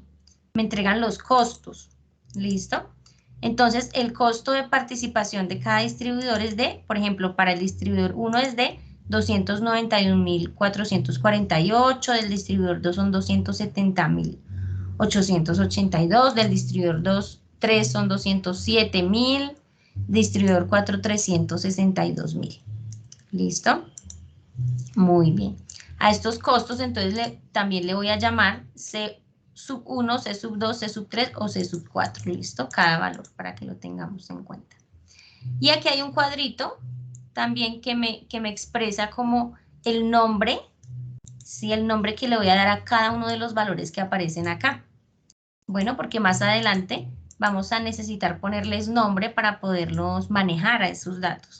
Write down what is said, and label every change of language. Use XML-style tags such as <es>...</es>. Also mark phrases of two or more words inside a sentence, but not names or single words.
<es>Me entregan los costos, ¿listo? Entonces, el costo de participación de cada distribuidor es de, por ejemplo, para el distribuidor 1 es de 291.448, del distribuidor 2 son 270.882, del distribuidor 3 son 207.000, distribuidor 4 362.000. ¿Listo? Muy bien. A estos costos entonces también le voy a llamar C sub 1, C sub 2, C sub 3 o C sub 4. ¿Listo? Cada valor para que lo tengamos en cuenta. Y aquí hay un cuadrito también que me expresa como el nombre, ¿sí? El nombre que le voy a dar a cada uno de los valores que aparecen acá. Bueno, porque más adelante vamos a necesitar ponerles nombre para poderlos manejar a esos datos.</es>